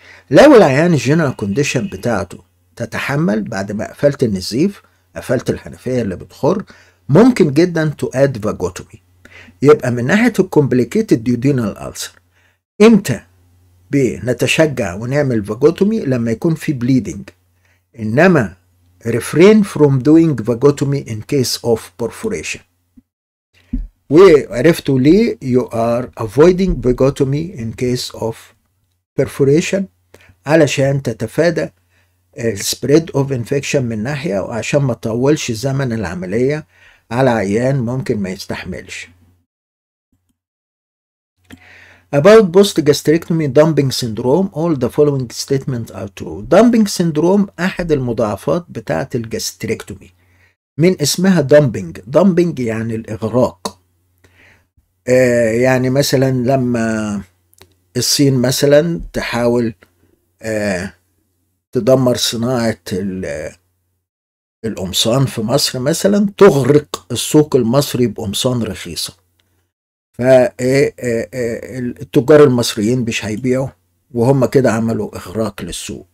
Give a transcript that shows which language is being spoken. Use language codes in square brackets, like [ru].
[ar] لو العيان الجنرال كونديشن بتاعته تتحمل، بعد ما قفلت النزيف قفلت الحنفية اللي بتخر، ممكن جدا تؤاد فاجوتومي. يبقى من ناحية الكومبليكيتد ديودينال ألسر امتى نتشجع ونعمل فاجوتومي؟ لما يكون في bleeding. انما [en] refrain from doing vagotomy in case of perforation. [ar] وعرفتوا ليه [en] you are avoiding vagotomy in case of perforation؟ [ar] علشان تتفادى [en] spread of infection [ar] من ناحية، وعشان ما تطولش زمن العملية على عيان ممكن ما يستحملش. [en] About post-gastrectomy dumping syndrome, all the following statements are true. dumping syndrome [ar] أحد المضاعفات بتاعة الجاستريكتومي. من اسمها dumping. dumping يعني الإغراق. يعني مثلا لما الصين مثلا تحاول تدمر صناعة القمصان في مصر مثلا، تغرق السوق المصري بقمصان رخيصة، فالتجار المصريين مش هيبيعوا، وهم كده عملوا إغراق للسوق.